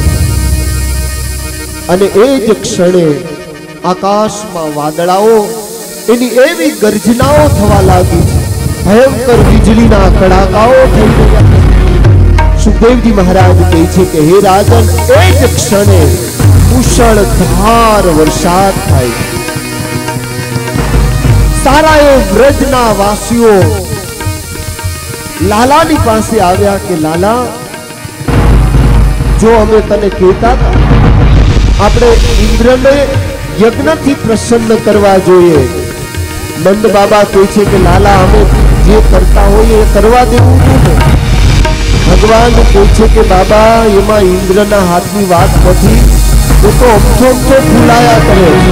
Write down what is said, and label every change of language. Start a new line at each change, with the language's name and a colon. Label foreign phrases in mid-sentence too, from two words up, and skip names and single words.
Gujarati: અને એ જ ક્ષણે આકાશમાં વાદળાઓ એની એવી ગર્જનાઓ થવા લાગી છે, ભયંકર વીજળીના કડાકાઓ થઈ ગયા. સુખદેવજી મહારાજ કહે છે કે હે રાજન એ જ ક્ષણે મુશળધાર વરસાદ થાય છે. સારા એ વ્રજના વાસીઓ લાલાની પાસે આવ્યા કે લાલા जो અમે તને કહેતા આપણે ઇન્દ્રને યજ્ઞથી પ્રસન્ન કરવા જોઈએ। નંદ બાબા કહે છે કે લાલા અમે જે કરતા હોઈએ એ કરવા દેવું જોઈએ। ભગવાન કહે છે કે બાબા એમાં ઇન્દ્રના હાથની વાત નથી, એ તો અમથો ફૂલાયા કરે।